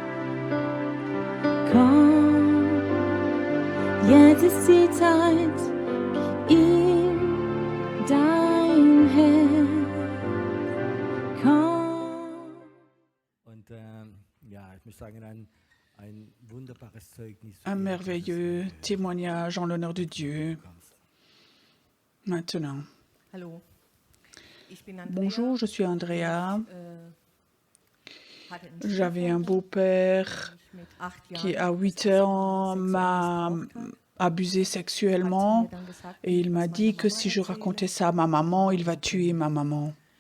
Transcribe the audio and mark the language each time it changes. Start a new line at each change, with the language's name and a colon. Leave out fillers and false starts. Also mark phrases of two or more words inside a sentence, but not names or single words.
German: Komm, jetzt ist die Zeit, gib ihm dein Herz. Komm. Und ja, ich muss sagen, ein wunderbares Zeugnis.
French: Un merveilleux témoignage en l'honneur de Dieu. Maintenant.
German: Hallo. Ich bin Andrea.
French: Bonjour, je suis Andrea. J'avais un beau-père qui, à 8 ans, m'a abusé sexuellement et il m'a dit que si je racontais ça à ma maman, il va tuer ma maman.